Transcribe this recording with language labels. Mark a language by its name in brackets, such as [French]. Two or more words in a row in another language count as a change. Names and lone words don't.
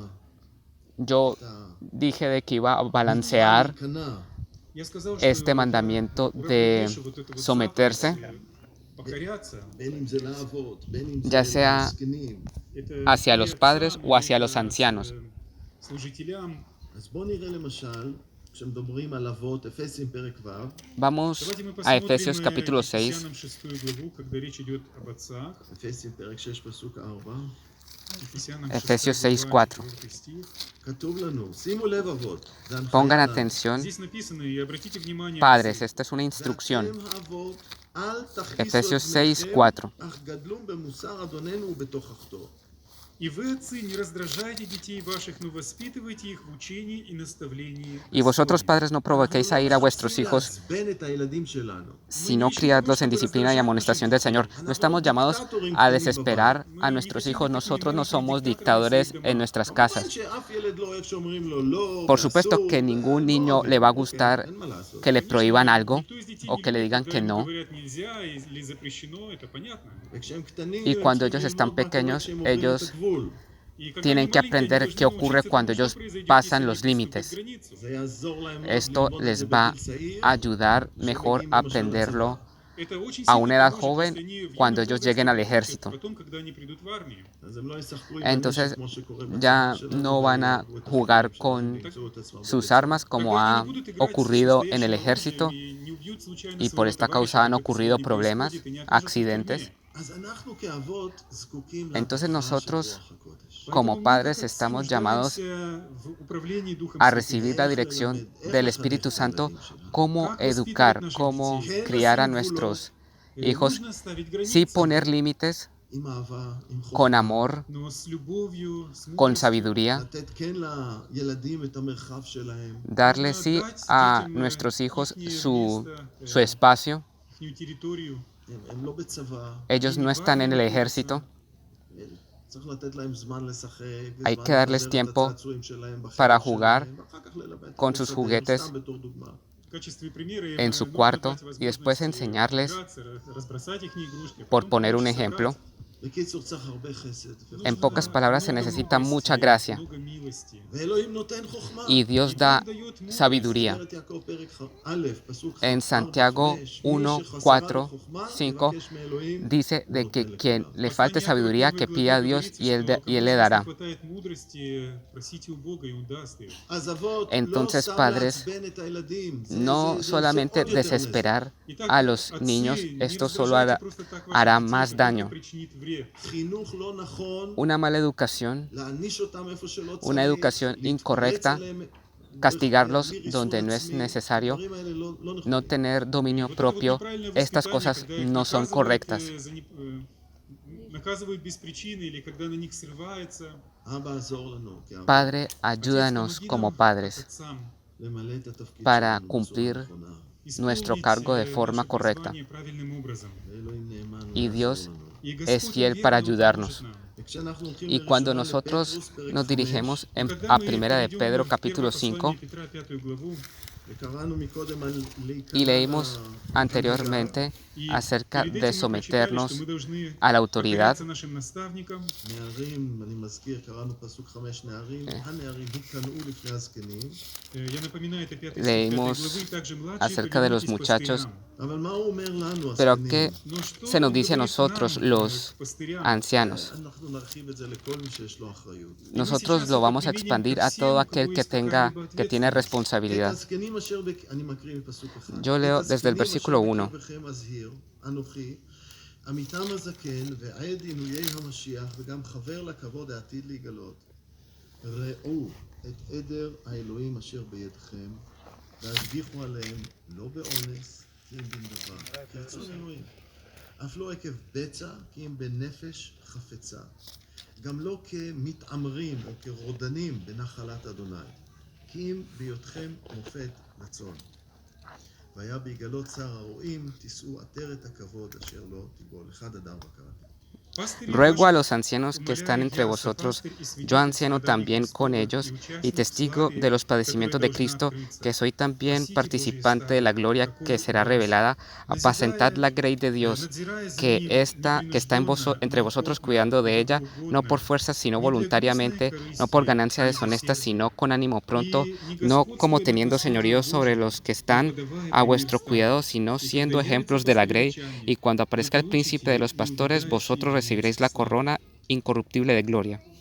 [Spanish] Yo dije de que iba a balancear [Hebrew] ההיכנע. [Russian] Я сказал, [Spanish] este [Russian] что [Spanish] mandamiento [Russian] уравновешивать [Spanish] de [Russian] вот это вот [Spanish] someterse, [Russian] покоряться, [Hebrew] בין אם זה לאבות, בין אם [Spanish] ya [Hebrew] זה [Spanish] sea [Hebrew] לזקנים. [Russian] это [Spanish] hacia [Russian] или [Spanish] los [Russian] отцам, [Spanish] padres o hacia [Russian] или [Spanish] los ancianos. [Russian] служителям. [Hebrew] אז בואו נראה למשל, כשמדברים על אבות, אפסים פרק ו', [Spanish] Vamos [Russian] Давайте мы [Spanish] a [Russian] посмотрим [Spanish] Efesios capítulo 6, [Russian] Ефесянам 6 главу, когда речь идет об отцах. [Hebrew] אפסים פרק 6 פסוק 4, [Russian] Ефесянам [Spanish] Efesios [Russian] 6 глава, 6:4. 4 стих. [Hebrew] כתוב לנו, שימו לב אבות, זה הנחיה [Spanish] pongan [Hebrew] לנו. [Spanish] atención, [Russian] Здесь написано, и обратите внимание, [Spanish] padres, [Russian] отцы, [Spanish] esta es una instrucción. [Hebrew] ואתם האבות, אל תכעיסו [Spanish] Efesios [Hebrew] את בניכם, 6:4. אך גדלום במוסר אדוננו ובתוכחתו. [Russian] и вы, отцы, не раздражайте детей ваших, но воспитывайте их в учении и наставлении. [Spanish] Y vosotros, [Russian] Господне. [Spanish] padres, no provoquéis a ir a vuestros hijos, [Hebrew] לעצבן את הילדים שלנו. [Spanish] sino criadlos en disciplina y amonestación del Señor. No estamos llamados a desesperar a nuestros hijos. Nosotros no somos dictadores en nuestras [Hebrew] כמובן [Spanish] casas. [Hebrew] שאף ילד לא אוהב שאומרים לו לא, [Spanish] Por supuesto [Hebrew] ואסור, [Spanish] que ningún [Hebrew] לא, [Spanish] niño le va a gustar [Hebrew] אין מה לעשות. [Spanish] que le prohíban algo [Russian] Никто из детей [Spanish] o [Russian] не [Spanish] que le [Russian] любит, [Spanish] digan [Russian] когда [Spanish] que [Russian] им [Spanish] no. [Russian] говорят нельзя или запрещено, это понятно. [Hebrew] וכשהם קטנים, [Spanish] Y [Hebrew] הם [Spanish] cuando [Hebrew] צריכים [Spanish] ellos están [Hebrew] ללמוד מה קורה [Spanish] pequeños, [Hebrew] כשהם עוברים את [Spanish] ellos [Hebrew] הגבול. [Russian] И когда [Spanish] tienen [Russian] они [Spanish] que [Russian] маленькие, они [Spanish] aprender [Russian] должны [Spanish] qué ocurre [Russian] научиться [Spanish] cuando [Russian] тому, что [Spanish] ellos [Russian] произойдет, [Spanish] pasan [Russian] если [Spanish] los [Russian] они [Spanish] límites. [Russian] переступят границу. [Hebrew] זה יעזור להם מאוד [Spanish] Esto [Hebrew] ללמוד את [Spanish] les [Hebrew] זה [Spanish] va [Hebrew] בגיל צעיר, [Spanish] a ayudar mejor [Hebrew] כשמגיעים [Spanish] a [Hebrew] למשל [Spanish] aprenderlo [Hebrew] לצבא. [Russian] Это очень [Spanish] a [Russian] сильно [Spanish] una edad [Russian] поможет, [Spanish] joven [Russian] если они в [Spanish] cuando [Russian] юном [Spanish] ellos [Russian] возрасте [Spanish] lleguen al [Russian] получат, [Spanish] ejército. [Russian] потом, когда они придут в armию. [Hebrew] אז הם לא ישחקו עם [Spanish] Entonces [Hebrew] הנשק כמו שקורה [Spanish] ya [Hebrew] בצבא שלנו, [Spanish] no van a [Hebrew] ויהרגו את [Spanish] jugar [Hebrew] החיילים [Spanish] con [Hebrew] שלנו וימצאו את עצמם [Spanish] sus [Hebrew] בבית [Spanish] armas como [Russian] Тогда они [Spanish] ha [Russian] не будут играть с [Spanish] ocurrido en el [Russian] настоящим [Spanish] ejército [Russian] оружием и не убьют случайно [Spanish] y por [Russian] своего [Spanish] esta [Russian] товарища, [Spanish] causa han [Russian] как это [Spanish] ocurrido [Russian] сегодня [Spanish] problemas, [Russian] происходит, и не окажутся в [Spanish] accidentes. [Russian] тюрьме. [Hebrew] אז אנחנו כאבות זקוקים [Spanish] Entonces [Hebrew] להדרכה של [Spanish] nosotros, [Hebrew] רוח הקודש. [Spanish] como [Russian] Поэтому мы, [Spanish] padres, [Russian] как отцы, [Spanish] estamos llamados [Russian] нуждаемся в управлении Духом [Spanish] a [Russian] Святым. [Spanish] recibir la dirección del Espíritu Santo, cómo [Russian] Как [Spanish] educar, [Russian] воспитывать наших [Spanish] cómo [Russian] детей. [Spanish] criar a nuestros hijos, [Russian] Нужно ставить границы, [Spanish] sí poner límites [Hebrew] עם אהבה, עם חוכמה, [Spanish] con amor, [Russian] но с любовью, с [Spanish] con [Russian] мудростью. [Spanish] sabiduría, [Hebrew] לתת כן לילדים את המרחב שלהם, [Spanish] darle [Russian] Нужно [Spanish] sí [Russian] дать [Spanish] a [Russian] детям, [Spanish] nuestros hijos [Russian] ихнее [Spanish] su [Russian] место, [Spanish] espacio, [Russian] ихнюю территорию. [Hebrew] הם לא בצבא, [Spanish] Ellos no están en el ejército. [Hebrew] צריך לתת להם זמן לשחק, [Spanish] Hay [Hebrew] זמן [Spanish] que darles [Hebrew] לבזר את [Spanish] tiempo [Hebrew] הצעצועים שלהם [Spanish] para [Hebrew] בחדר [Spanish] jugar [Hebrew] שלהם, ואחר כך ללמד [Spanish] con [Hebrew] את [Spanish] sus [Hebrew] ילדיהם, [Spanish] juguetes [Hebrew] סתם בתור דוגמה. [Russian] В качестве примера им [Spanish] en su [Russian] нужно [Spanish] cuarto [Russian] дать [Spanish] y después [Russian] возможность [Spanish] enseñarles, [Russian] играться, разбросать их игрушки, а [Spanish] por [Russian] потом [Spanish] poner un [Russian] помочь [Spanish] ejemplo. [Russian] собрать. [Hebrew] בקיצור, צריך הרבה חסד. [Spanish] En pocas [Russian] Нужно [Spanish] palabras, se [Russian] много [Spanish] necesita [Russian] мудрости, [Spanish] mucha gracia. [Russian] много милости. [Hebrew] ואלוהים נותן חוכמה. [Spanish] Y Dios [Russian] И [Spanish] da [Russian] Бог дает мудрость. [Spanish] sabiduría. [Hebrew] ספרת יעקב פרק א', פסוק [Spanish] En 4-5, Santiago [Hebrew] מי 1, שחסרה 4, לו חוכמה, 5 יבקש מאלוהים, [Spanish] dice [Hebrew] הוא [Spanish] de [Hebrew] נותן [Spanish] que quien [Hebrew] לכולם. [Spanish] le [Russian] В [Spanish] falte [Russian] послании [Spanish] sabiduría, [Russian] Иакова [Spanish] que [Russian] первой [Spanish] pida a [Russian] главе [Spanish] Dios [Russian] говорится, [Spanish] y Él [Russian] что [Spanish] y Él le [Russian] когда [Spanish] dará. [Russian] не хватает мудрости, просите у Бога, и Он даст ее. [Hebrew] אז אבות, לא [Spanish] Entonces, [Hebrew] סתם [Spanish] padres, [Hebrew] לעצבן את הילדים. [Spanish] no [Hebrew] זה [Spanish] solamente [Hebrew] עושה עוד יותר נזק. [Spanish] desesperar [Russian] Итак, [Spanish] a los [Russian] отцы, [Spanish] niños, [Russian] не [Spanish] esto solo [Russian] раздражайте просто так ваших [Spanish] hará [Russian] детей, [Spanish] más [Russian] когда это [Spanish] daño. [Russian] причинит вред. [Hebrew] חינוך לא נכון, [Spanish] Una mala educación, [Hebrew] להעניש אותם איפה שלא [Spanish] una [Hebrew] צריך, [Spanish] educación [Hebrew] להתפרץ [Spanish] incorrecta, [Hebrew] עליהם, [Spanish] castigarlos [Hebrew] בלי ריסון [Spanish] donde no es [Hebrew] עצמי. [Spanish] necesario, [Hebrew] הדברים האלה לא נכונים. [Spanish] no tener dominio [Russian] Вот это вот [Spanish] propio, [Russian] неправильное [Spanish] estas [Russian] воспитание, [Spanish] cosas [Russian] когда их [Spanish] no son [Russian] наказывают, [Spanish] correctas. [Russian] наказывают без причины или когда на них срывается. [Hebrew] אבא, עזור לנו, כאבא, [Spanish] Padre, [Russian] Отец, [Spanish] ayúdanos [Russian] помоги [Spanish] como [Russian] нам, как [Spanish] padres [Russian] отцам, [Hebrew] למלא את התפקיד [Spanish] para [Hebrew] שלנו בצורה [Spanish] cumplir [Hebrew] נכונה. [Spanish] nuestro [Russian] исполнить [Spanish] cargo de forma [Russian] наше [Spanish] correcta. [Russian] призвание правильным образом. [Hebrew] ואלוהים נאמן [Spanish] Y [Hebrew] ויעזור [Spanish] Dios [Hebrew] לנו. [Russian] И [Spanish] es [Russian] Господь [Spanish] fiel [Russian] верен, [Spanish] para [Russian] Он поможет [Spanish] ayudarnos. [Russian] нам. [Hebrew] וכשאנחנו הולכים [Spanish] Y cuando [Hebrew] לראשונה [Spanish] nosotros [Hebrew] לפטרוס, פרק [Spanish] nos 5, dirigimos [Russian] И когда [Spanish] a [Russian] мы [Spanish] Primera de [Russian] перейдем [Spanish] Pedro, [Russian] в [Spanish] capítulo [Russian] первое 5, послание Петра, 5 главу, [Hebrew] וקראנו מקודם על להיכנע [Spanish] y leímos [Hebrew] להנהגה, [Spanish] anteriormente [Russian] и [Spanish] acerca [Russian] перед [Spanish] de [Russian] этим мы прочитали, что [Spanish] someternos [Russian] мы должны [Spanish] a la autoridad, [Russian] покоряться нашим наставникам. [Hebrew] נערים, אני מזכיר, קראנו פסוק 5, נערים, הנערים היכנעו לפני הזקנים, [Russian] Я напоминаю, это 5 стих 5 [Spanish] leímos [Russian] главы, также младшие [Spanish] acerca de los [Russian] повинуйтесь [Spanish] muchachos, [Russian] пастырям. [Hebrew] אבל מה הוא אומר לנו, [Spanish] pero [Hebrew] הזקנים? [Spanish] que [Russian] Но что [Spanish] se nos [Russian] он [Spanish] dice a [Russian] говорит [Spanish] nosotros, [Russian] нам, [Spanish] los [Russian] к пастырям? [Spanish] ancianos. [Hebrew] אנחנו נרחיב את זה לכל מי שיש לו אחריות. [Spanish] Nosotros lo vamos a expandir a todo aquel que tiene [Hebrew] את [Spanish] responsabilidad. [Hebrew] הזקנים אשר אני מקריא מפסוק 1. [Spanish] Yo leo desde el versículo 1. [Hebrew] בקרבכם אזהיר, אנוכי, עמיתם הזקן ועד עינויי המשיח וגם חבר לכבוד העתיד להיגלות. ראו את עדר האלוהים אשר בידכם והשגיחו עליהם לא באונס כי אם בן דבר, כרצון אלוהים. אף לא עקב בצע כי אם בנפש חפצה. גם לא כמתעמרים או כרודנים בנחלת אדוני. כי אם בהיותכם מופת לצאן. והיה בהיגלות שר הרועים, תישאו עטרת הכבוד אשר לא תיבול. 1 אדר וקראתי. [Spanish] Ruego a los ancianos que están entre vosotros, yo anciano también con ellos y testigo de los padecimientos de Cristo, que soy también participante de la gloria que será revelada, apacentad la grey de Dios, que está entre vosotros cuidando de ella, no por fuerza sino voluntariamente, no por ganancia deshonesta sino con ánimo pronto, no como teniendo señorío sobre los que están a vuestro cuidado, sino siendo ejemplos de la grey, y cuando aparezca el príncipe de los pastores, vosotros recibiréis la corona incorruptible de gloria.